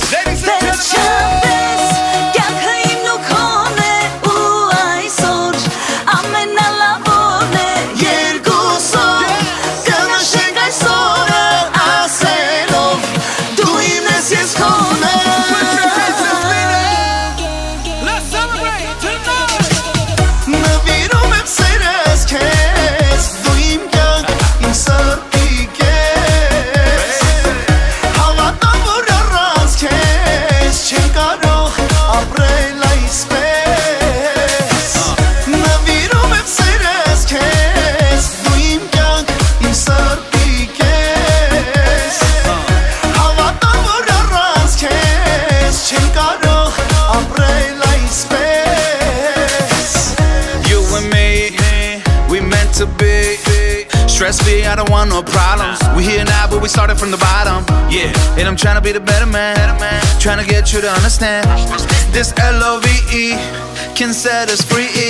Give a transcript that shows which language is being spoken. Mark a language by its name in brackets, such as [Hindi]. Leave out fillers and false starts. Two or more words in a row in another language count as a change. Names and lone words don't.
[Armenian] Վերջապես կյանքը իմն ու քոն է ու այսօր ամենալավորն է երկուսով կանաշենք այս օրը ասելով դու իմ ես ես քոնը [English] Let's celebrate tonight! [Armenian] Նվիրում եմ սերես քեզ Դու իմ կյանք, իմ սրտի կես Հավատա որ առանց քեզ Չեմ կարող ապրել այսպես Նվիրում եմ սերես քեզ Դու իմ կյանք, իմ սրտի կես Հավատա որ առանց քեզ Չեմ կարող ապրել այսպես [English] You and me, we meant to be. Stress free, I don't want no problems. We here now, but we started from the bottom. Yeah, and I'm trying to be the better man. Trying to get you to understand. This LOVE can set us free.